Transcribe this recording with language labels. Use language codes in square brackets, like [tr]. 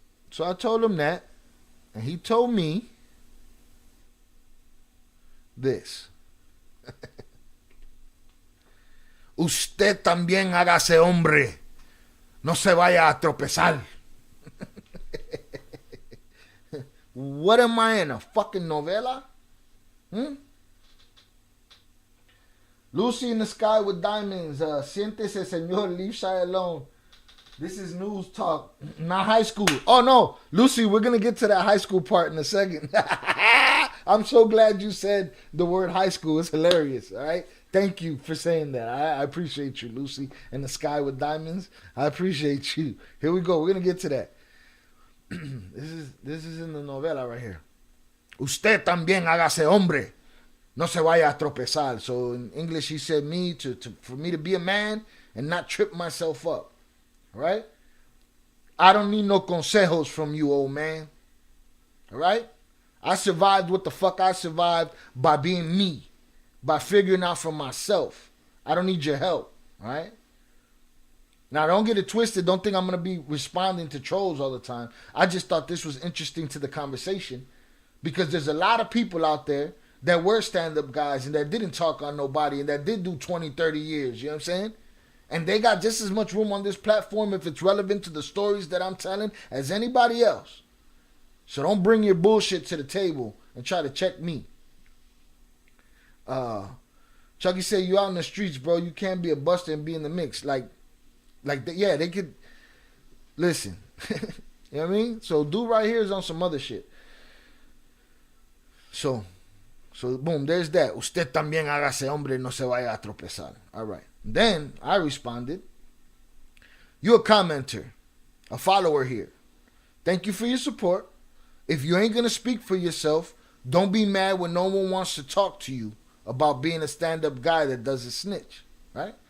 [en] So I told him that, and he told me this. [es] Usted también hágase hombre. No se vaya a tropezar. [en] What am I in, a fucking novela? Lucy in the sky with diamonds. [es] Siéntese, señor. [en] Leave Shy alone. This is news talk, not high school. Oh, no. Lucy, we're going to get to that high school part in a second. I'm so glad you said the word high school. It's hilarious, all right? Thank you for saying that. I appreciate you, Lucy in the sky with diamonds. I appreciate you. Here we go. We're going to get to that. This is in the novela right here. [es] Usted también hágase hombre. No se vaya a tropezar. [en] So in English, he said for me to be a man and not trip myself up. All right? I don't need no consejos from you, old man. All right? I survived what the fuck I survived by being me. By figuring out for myself. I don't need your help. All right? Now, don't get it twisted. Don't think I'm going to be responding to trolls all the time. I just thought this was interesting to the conversation. Because there's a lot of people out there that were stand-up guys and that didn't talk on nobody and that did do 20, 30 years. You know what I'm saying? And they got just as much room on this platform if it's relevant to the stories that I'm telling as anybody else. So don't bring your bullshit to the table and try to check me. Chucky said, you out in the streets, bro. You can't be a buster and be in the mix. Yeah, they could. Listen. You know what I mean? So dude right here is on some other shit. So boom, there's that. [es] Usted también hágase hombre, no se vaya a tropezar. [en] All right. Then I responded, you're a commenter, a follower here. Thank you for your support. If you ain't going to speak for yourself, don't be mad when no one wants to talk to you about being a stand-up guy that doesn't snitch. Right?